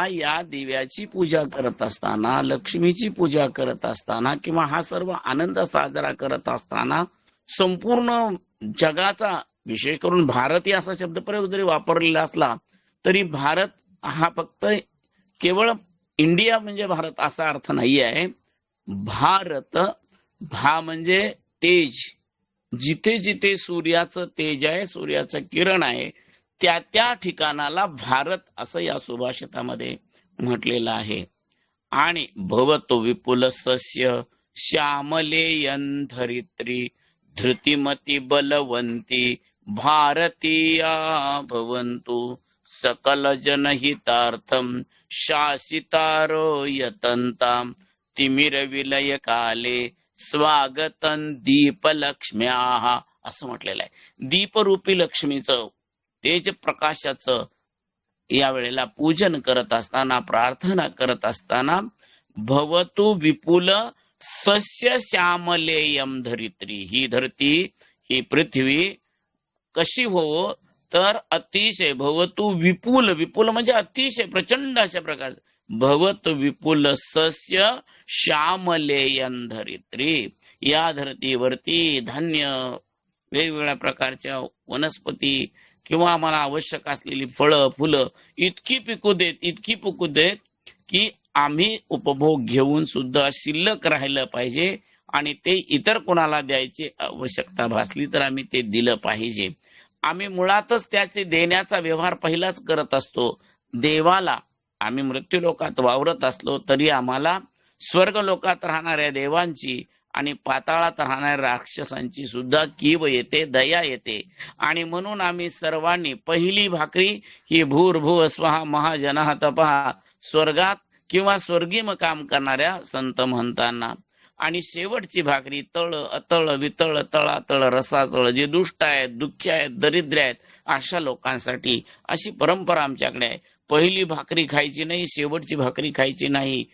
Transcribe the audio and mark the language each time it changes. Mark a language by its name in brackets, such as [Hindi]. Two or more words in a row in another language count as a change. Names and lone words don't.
[Marathi] या दिव्याची पूजा करत असताना, लक्ष्मीची पूजा करत असताना किंवा हा सर्व आनंद साजरा करत असताना संपूर्ण जगाचा, विशेष करून भारतीय असा शब्दप्रयोग जरी वापरलेला असला तरी भारत हा फक्त केवळ इंडिया म्हणजे भारत असा अर्थ नाही आहे. भारत, भा म्हणजे तेज, जिथे जिथे सूर्याचं तेज आहे, सूर्याचं किरण आहे, त्या त्या ठिकाणाला भारत असं या सुभाषितामध्ये म्हटलेलं आहे. [Sanskrit] आणि भवतो विपुल सस्य श्यामलेयन धरित्री धृतिमती बलवंती भारतीया भवन्तु सकल जनहितार्थम शासितारो यतन्ताम तिमिर विलय काले स्वागतन दीपलक्ष्म्याः [Marathi] असं म्हटलेलं आहे. दीपरूपी लक्ष्मीचं, तेज प्रकाशाचं या वेळेला पूजन करत असताना, प्रार्थना करत असताना, [Sanskrit] भवतु विपुल सस्य श्यामलेयम धरित्री, [Marathi] ही धरती, ही पृथ्वी कशी हो, तर अतिशय, [Sanskrit] भवतु विपुल, [Marathi] विपुल म्हणजे अतिशय प्रचंड अशा प्रकारचं, [Sanskrit] भवतु विपुल सस्य श्यामलेयम धरित्री, [Marathi] या धरतीवरती धान्य, वेगवेगळ्या प्रकारच्या वनस्पती किंवा आम्हाला आवश्यक असलेली फळं, फुलं इतकी पिकू देत की आम्ही उपभोग घेऊन सुद्धा शिल्लक राहिलं पाहिजे आणि ते इतर कोणाला द्यायची आवश्यकता भासली तर आम्ही ते दिलं पाहिजे. आम्ही मुळातच त्याचे देण्याचा व्यवहार पहिलाच करत असतो. देवाला आम्ही मृत्यू लोकात वावरत असलो तरी आम्हाला स्वर्ग लोकात राहणाऱ्या देवांची आणि पाताळात राहणाऱ्या राक्षसांची सुद्धा कीव येते, दया येते. आणि म्हणून आम्ही सर्वांनी पहिली भाकरी ही [Sanskrit] भूर्भुव स्वहा महाजनः तपः, [Marathi] स्वर्गात किंवा स्वर्गीय काम करणाऱ्या संत महंतांना, आणि शेवटची भाकरी तळ, अतळ, वितळ, तळातळ, रसातळ, जे दुष्ट आहेत, दुःखी आहेत, दरिद्र आहेत अशा लोकांसाठी अशी परंपरा आमच्याकडे आहे. पहिली भाकरी खायची नाही, शेवटची भाकरी खायची नाही.